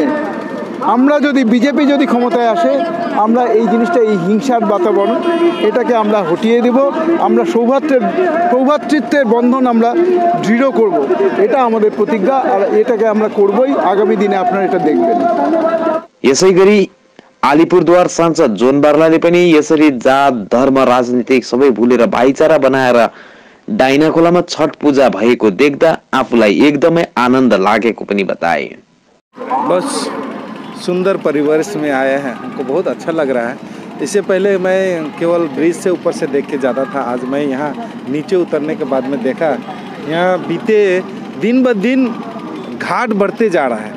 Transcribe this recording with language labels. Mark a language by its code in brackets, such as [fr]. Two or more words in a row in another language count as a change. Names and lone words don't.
[bn] আমরা যদি বিজেপি যদি ক্ষমতায় আসে, আমরা এই জিনিসটা, এই হিংসার বাতাবরণ, এটাকে আমরা হটিয়ে দেব। আমরা সৌভ্রাতৃত্বের বন্ধন আমরা দৃঢ় করব, এটা আমাদের প্রতিজ্ঞা। আর এটাকে আমরা করবই আগামী दिने, আপনারা এটা দেখবেন। [ne] यसै गरी अलिपुरद्वार सांसद जोन बार्लाले पनि यसरी जात धर्म राजनीतिक सबै भुलेर भाइचारा बनाएर डाइना खोलामा छठ पूजा भएको देख्दा आफूलाई एकदमै आनन्द लागेको पनि बताए। [hi] बस सुंदर परिवेश में आया है, हमको बहुत अच्छा लग रहा है। इससे पहले मैं केवल ब्रिज से ऊपर से देख के जाता था, आज मैं यहाँ नीचे उतरने के बाद में देखा यहाँ बीते दिन ब दिन घाट बढ़ते जा रहा है।